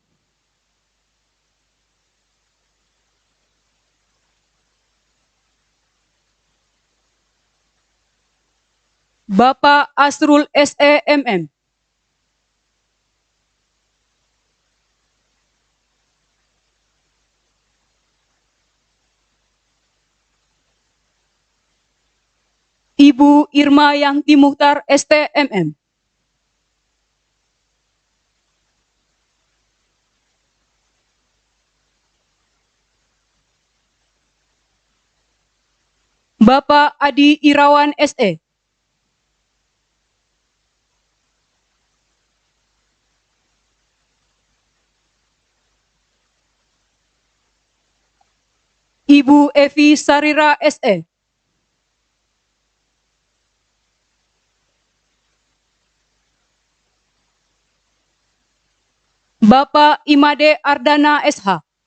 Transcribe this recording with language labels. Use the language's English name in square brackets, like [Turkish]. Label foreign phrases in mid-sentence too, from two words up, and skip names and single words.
[Indonesian] Bapak Asrul SEMM. Ibu Irma Yanti Muhtar STMM. Bapak Adi Irawan SE. Ibu Evi Sarira SE. Bapak Imade Ardana SH.